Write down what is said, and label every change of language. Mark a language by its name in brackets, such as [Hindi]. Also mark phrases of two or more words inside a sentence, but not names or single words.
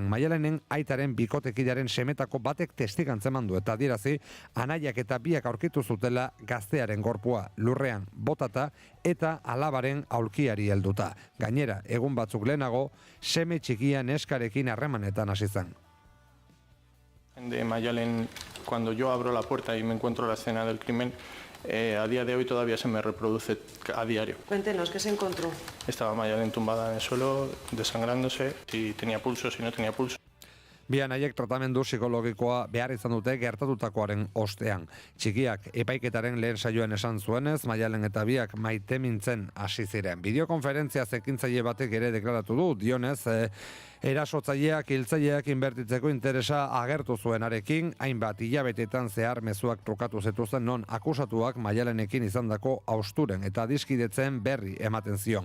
[Basque] Maialenen aitaren bikotekidaren semetako batek testigantzen mandu eta adierazi anaiak eta biak aurkitu zutela gaztearen gorpua lurrean botata eta alabaren aulkiari helduta. Gainera, egun batzuk lehenago, seme txikia neskarekin harremanetan hasi zen. [Spanish] De Mayalen, cuando yo abro la puerta y me encuentro la escena del crimen, a día de hoy todavía se me reproduce a diario. Cuéntenos, ¿qué se encontró? Estaba Mayalen tumbada en el suelo, desangrándose, si tenía pulso, si no tenía pulso. [Basque] Bi anaiek tratamendu psikologikoa behar izan dute gertatutakoaren ostean. Txikiak epaiketaren lehen saioan esan zuenez, Maialen eta biak maitemintzen hasi ziren. Bideokonferentzia ekintzaile batek ere deklaratu du, dionez, erasotzaileak, hiltzaileak inbertitzeko interesa agertu zuenarekin, hainbat hilabetetan zehar mezuak trukatu zituzten non akusatuak Maialenekin izandako hausturen eta adiskidetzen berri ematen zion.